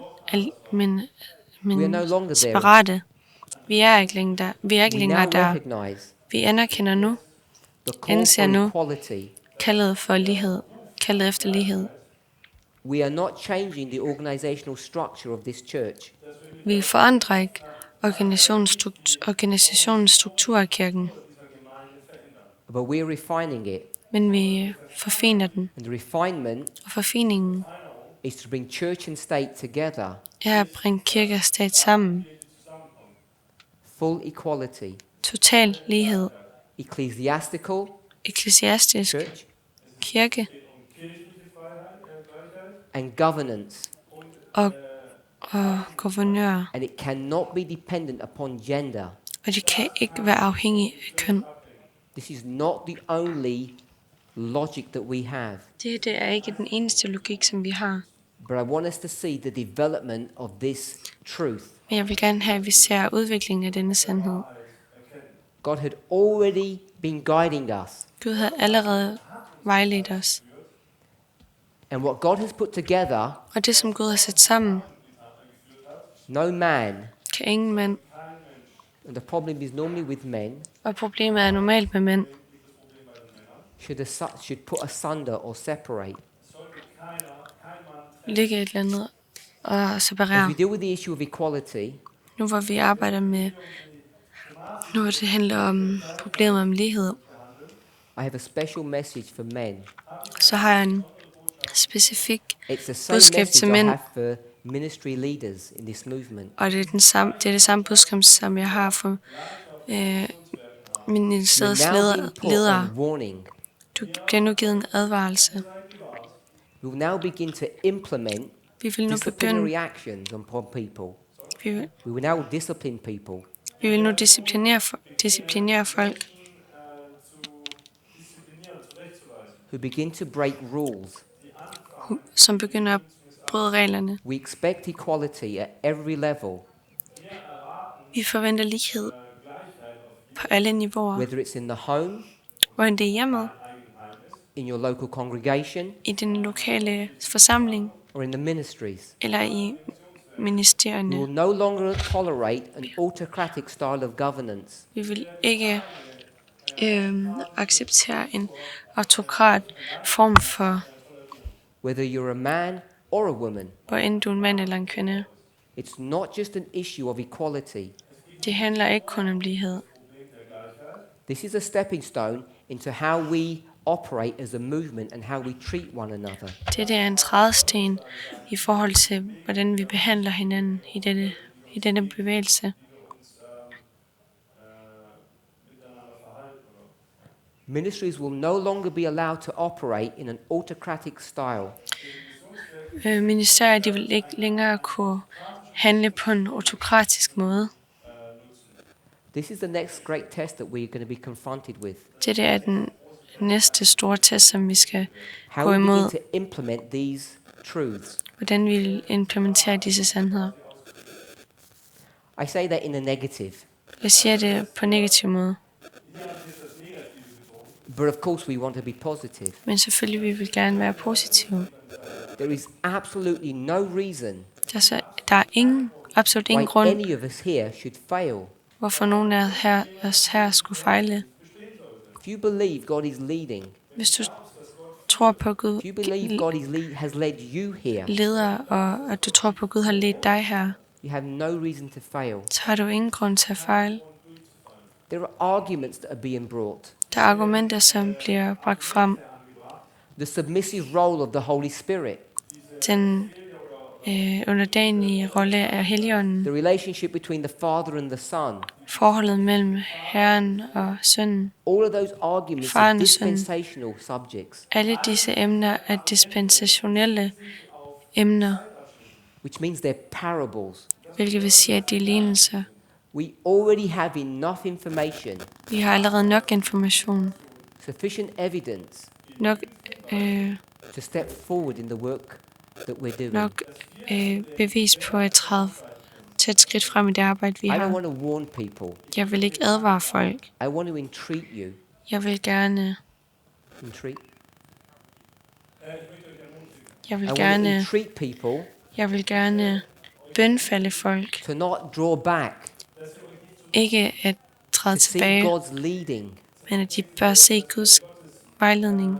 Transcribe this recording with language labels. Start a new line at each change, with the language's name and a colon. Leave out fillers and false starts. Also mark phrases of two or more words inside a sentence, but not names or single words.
English: We are no longer there. separate.
Danish: Vi er ikke længere
English: We now
Danish: der.
English: recognize
Danish: Vi anerkender nu
English: the call
Danish: Anser
English: for
Danish: nu.
English: equality.
Danish: kaldet for lighed, kaldet efter lighed.
English: We are not changing the organizational structure of this church.
Danish: Vi forandrer ikke organisationens struktur af kirken,
English: But we're refining it.
Danish: men vi forfiner den.
English: And the refinement
Danish: Og forfiningen
English: is to bring church and state together.
Danish: er at bringe kirke og stat sammen.
English: Full equality.
Danish: Total lighed.
English: Ecclesiastical,
Danish: Eklesiastisk
English: church,
Danish: kirke
English: and governance.
Danish: og guvernører.
English: And it cannot be dependent upon gender.
Danish: Og de kan ikke være afhængige af køn.
English: This is not the only logic that we have.
Danish: Det er ikke den eneste logik, som vi har.
English: But I want us to see the development of this truth.
Danish: Men jeg vil gerne have, at vi ser udviklingen af denne sandhed.
English: God had already been guiding us.
Danish: Gud har allerede vejledt os.
English: And what God has put together,
Danish: Og det, som Gud har sat sammen,
English: no man,
Danish: kan ingen mand.
English: and the problem is normally with men,
Danish: Og problemet er normalt med mænd.
English: should put asunder or separate.
Danish: Ligge et eller andet og
English: As
Danish: separere.
English: we deal with the issue of equality,
Danish: Nu hvor vi arbejder med, nu hvor det handler om problemer om lighed,
English: I have a special message for men.
Danish: så har jeg en specifik
English: It's the same
Danish: budskab til
English: message I
Danish: mænd.
English: have for ministry leaders in this movement.
Danish: Og det er det samme budskab, som jeg har for ministeriets
English: We're now being put
Danish: ledere.
English: on warning.
Danish: Du bliver nu givet en advarelse.
English: We will now begin to implement
Danish: Vi vil nu
English: disciplinary
Danish: begynde,
English: actions upon people.
Danish: vi vil,
English: We will now discipline people.
Danish: vi vil nu disciplinere folk,
English: Who begin to break rules.
Danish: som begynder at bryde reglerne.
English: We expect equality at every level,
Danish: Vi forventer lighed på alle niveauer.
English: whether it's in the home,
Danish: Hvor end det er hjemmet,
English: in your local congregation,
Danish: i den lokale forsamling
English: or in the ministries.
Danish: eller i
English: We
Danish: ministerierne.
English: will no longer tolerate an autocratic style of governance.
Danish: Vi vil ikke acceptere en autokrat form for,
English: Whether you're a man or a woman,
Danish: hvor end du er en mand eller en kvinde.
English: it's not just an issue of equality.
Danish: Det handler ikke kun om lighed.
English: This is a stepping stone into how we operate as a movement and how we treat one another.
Danish: Det er en trædesten i forhold til, hvordan vi behandler hinanden i denne bevægelse.
English: Ministries will no longer be allowed to operate in an autocratic style.
Danish: Ministerier de vil ikke længere kunne handle på en autokratisk måde.
English: This is the next great test that we're going to be confronted with.
Danish: Dette er den næste store test, som vi skal
English: How
Danish: gå
English: we begin
Danish: imod.
English: to implement these truths.
Danish: Hvordan vi implementerer disse sandheder.
English: I say that in a negative.
Danish: Jeg siger det på negativ måde.
English: But of course we want to be positive.
Danish: Men selvfølgelig vi vil gerne være positive.
English: There is absolutely no reason
Danish: Der er absolut
English: why
Danish: ingen grund,
English: any of us here should fail.
Danish: hvorfor nogen af os her skulle fejle.
English: If you believe God is leading,
Danish: Hvis du tror på, at
English: if you believe
Danish: Gud
English: God has led you here,
Danish: leder, og at du tror på, at Gud har ledt dig her,
English: you have no reason to fail.
Danish: så har du ingen grund til at fejle.
English: There are arguments that are being brought.
Danish: Der er argumenter, som bliver bragt frem.
English: The submissive role of the Holy Spirit.
Danish: Den underdanige rolle af Helligånden.
English: The relationship between the Father and the Son.
Danish: Forholdet mellem Herren og Sønnen.
English: All of those arguments are dispensational subjects.
Danish: Alle disse emner er dispensationelle emner,
English: Which means they're parables.
Danish: hvilket vil sige, at de er lignelser.
English: We already have enough information.
Danish: Vi har allerede nok information,
English: Sufficient evidence
Danish: nok
English: to step forward in the work that we're doing.
Danish: nok bevis på at træde til et skridt frem i det arbejde, vi
English: I don't
Danish: har.
English: want to warn people.
Danish: Jeg vil ikke advare folk.
English: I want to entreat you.
Danish: Jeg vil gerne,
English: Entreat.
Danish: jeg
English: I
Danish: vil
English: want to
Danish: gerne,
English: entreat people
Danish: jeg vil gerne bønfalde folk.
English: to not draw back,
Danish: Ikke at træde
English: to see
Danish: tilbage,
English: God's leading
Danish: men at de bør se Guds vejledning